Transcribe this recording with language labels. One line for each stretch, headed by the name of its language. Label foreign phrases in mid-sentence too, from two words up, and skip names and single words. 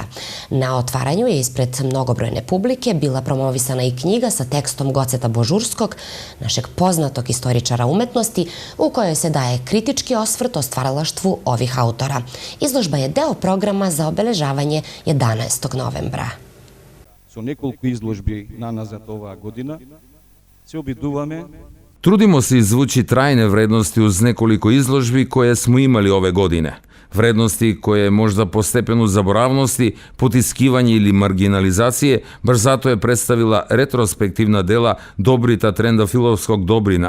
Serbian: Na otvaranju je ispred mnogobrojne publike bila promovisana i knjiga sa tekstom Goceta Božurskog, našeg poznatog istoričara umetnosti, u kojoj se daje kritički osvrt o stvaralaštvu ovih autora. Izložba je deo programa za obeležavanje 11. novembra.
Macedonian: Со неколку изложби наназад оваа година се обидуваме.
Serbian: Trudimo se izvući trajne vrednosti uz nekoliko izložbi koje smo imali ove godine. Vrednosti koje možda po stepenu zaboravnosti, potiskivanja ili marginalizacije, baš zato je predstavila retrospektivna dela Dobrita Trendafilovskog Dobrina.